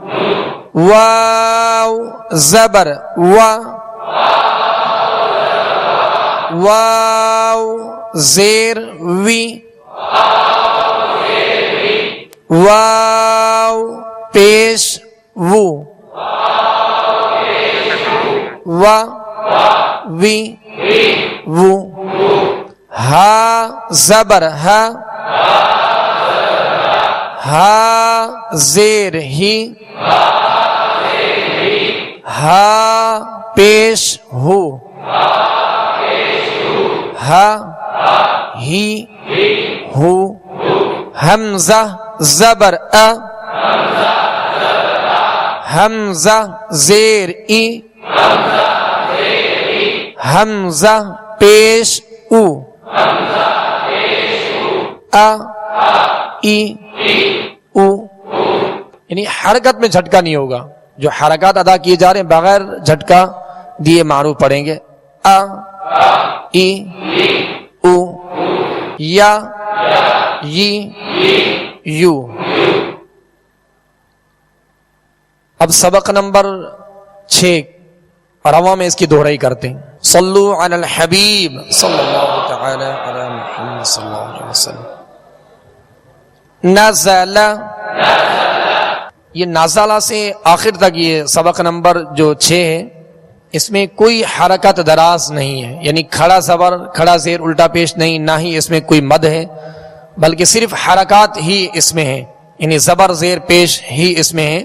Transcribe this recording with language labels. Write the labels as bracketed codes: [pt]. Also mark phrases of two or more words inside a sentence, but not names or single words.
[ur] واو زبر وا واو زیر وی واو پیش وو وا وی وو ہا زبر ہا ہا زیر ہی ہا پیش ہو ہا ہی ہو حمزہ زبر ا حمزہ زیر ای حمزہ پیش او ا ای او یعنی حرکت میں جھٹکا نہیں ہوگا. جو حرکات ادا کیے جا رہے ہیں بغیر جھٹکا دیے معروف پڑھیں گے. ا ای او یا یی یو. اب سبق نمبر 6 رواں میں اس کی دہرائی کرتے ہیں. [ar] صلوا علی الحبیب صلی اللہ تعالی علی محمد صلی اللہ علیہ وسلم. [ur] نزل یہ نازلہ سے آخر تک یہ سبق نمبر جو 6 ہے اس میں کوئی حرکت دراز نہیں ہے، یعنی کھڑا زبر کھڑا زیر الٹا پیش نہیں، نہ ہی اس میں کوئی مد ہے، بلکہ صرف حرکات ہی اس میں ہیں، یعنی زبر زیر پیش ہی اس میں ہے.